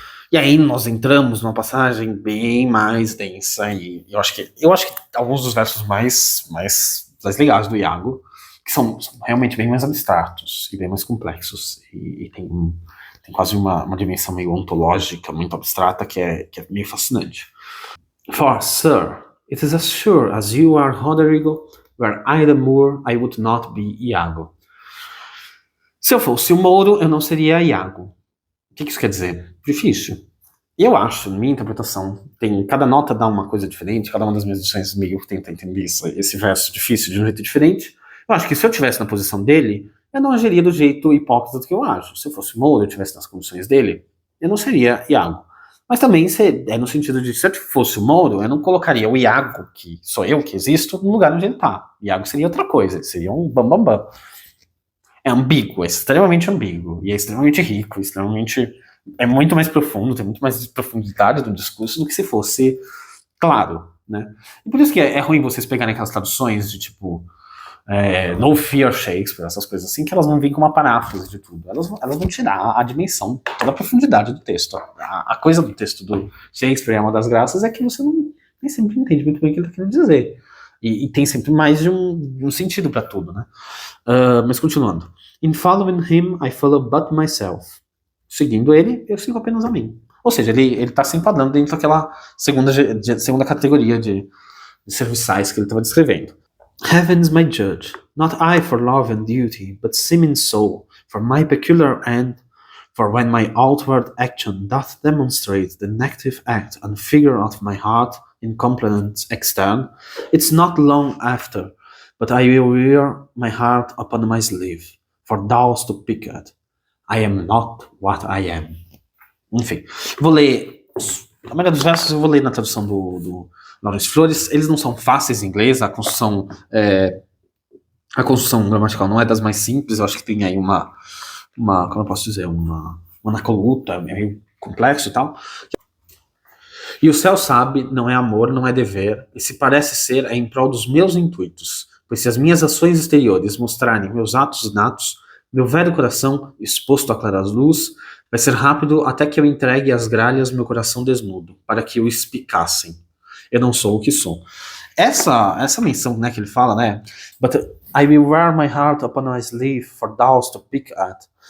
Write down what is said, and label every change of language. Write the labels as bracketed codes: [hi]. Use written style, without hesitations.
[pt] E aí nós entramos numa passagem bem mais densa, e eu acho que alguns dos versos mais legais do Iago, que são realmente bem mais abstratos e bem mais complexos, e tem quase uma dimensão meio ontológica, muito abstrata, que é meio fascinante. [en] For, sir, it is as sure as you are Roderigo, were I the Moor, I would not be Iago. [pt] Se eu fosse o Mouro, eu não seria Iago. O que isso quer dizer? Difícil. Eu acho, na minha interpretação, cada nota dá uma coisa diferente, cada uma das minhas edições meio tenta entender esse verso difícil de um jeito diferente. Eu acho que se eu estivesse na posição dele, eu não agiria do jeito hipócrita que eu acho. Se eu fosse Mouro, eu estivesse nas condições dele, eu não seria Iago. Mas também no sentido de, se eu fosse o Mouro, eu não colocaria o Iago, que sou eu que existo, no lugar onde ele tá. Iago seria outra coisa, ele seria um bambambam. É ambíguo, é extremamente ambíguo, e é extremamente rico, é muito mais profundo, tem muito mais profundidade do discurso do que se fosse claro, né? E por isso que é ruim vocês pegarem aquelas traduções de tipo No Fear Shakespeare, essas coisas assim, que elas vão vir com uma paráfrase de tudo. Elas vão tirar a dimensão, toda a profundidade do texto. A coisa do texto do Shakespeare, é uma das graças, é que você nem sempre entende muito bem o que ele está querendo dizer. E tem sempre mais de um sentido para tudo, né? Mas continuando. [en] In following him, I follow but myself. [pt] Seguindo ele, eu sigo apenas a mim. Ou seja, ele está se enquadrando dentro daquela segunda categoria de serviçais que ele estava descrevendo. [en] Heaven's my judge, not I for love and duty, but seeming soul, for my peculiar end, for when my outward action doth demonstrate the negative act and figure of my heart in complement extern, it's not long after, but I will wear my heart upon my sleeve, for thou's to pick at. I am not what I am. [pt] Enfim, vou ler a maioria dos versos, eu vou ler na tradução do Laurence Flores. Eles não são fáceis em inglês, a construção gramatical não é das mais simples, eu acho que tem aí como eu posso dizer, uma anacoluta, meio complexo e tal. E o céu sabe, não é amor, não é dever, e se parece ser, é em prol dos meus intuitos, pois se as minhas ações exteriores mostrarem meus atos natos, meu velho coração, exposto à claras luz, vai ser rápido até que eu entregue às gralhas meu coração desnudo, para que o espicassem. Eu não sou o que sou. Essa menção, né, que ele fala, né? [en] But I will wear my heart upon my sleeve for thou's to pick at.